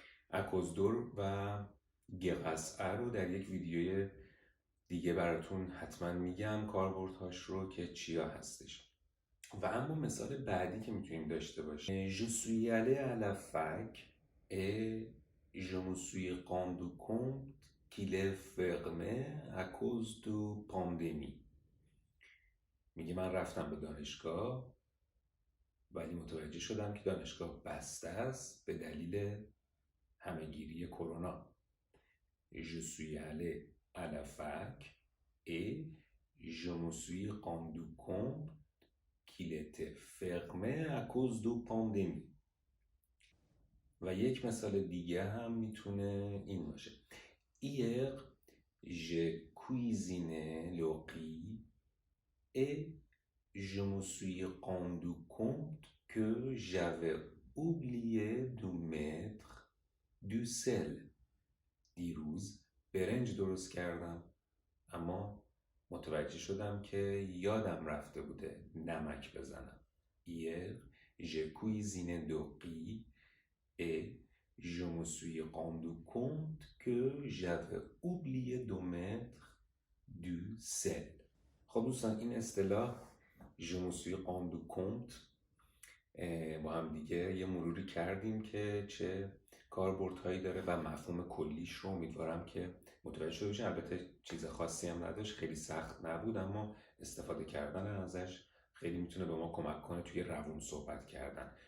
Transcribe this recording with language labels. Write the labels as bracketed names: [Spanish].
[Persian] اکوزدور و گقسعه رو در یک ویدیوی دیگه براتون حتما میگم کاربردهاش رو که چیا هستش. و اما مثال بعدی که میتونیم داشته باشیم [French] Je suis allé à la fac et je me suis rendu compte qu'il est fermé à cause de pandémie. [Persian] میگه من رفتم به دانشگاه ولی متوجه شدم که دانشگاه بسته است به دلیل همهگیری کرونا. [French] Je suis allé à la fac et je me suis rendu compte qu'il était fermé à cause de pandémie. [Persian] و یک مثال دیگه هم میتونه این باشه. [French] Hier, j'ai cuisiné le riz et je me suis rendu compte que j'avais oublié de mettre du sel. [Persian] دیروز برنج درست کردم اما متوجه شدم که یادم رفته بوده نمک بزنم. [French] Hier, j'ai cuisiné de riz et je me suis rendu compte que j'avais oublié de mettre du sel. [Persian] خب دوستان این اصطلاح [French] je me suis rendu compte [Persian] با هم دیگه یه مروری کردیم که چه کاربردهایی داره و مفهوم کلیش رو امیدوارم که متوجه شده باشین. البته چیز خاصی هم نداشت، خیلی سخت نبود، اما استفاده کردن ازش خیلی میتونه به ما کمک کنه توی روون صحبت کردن.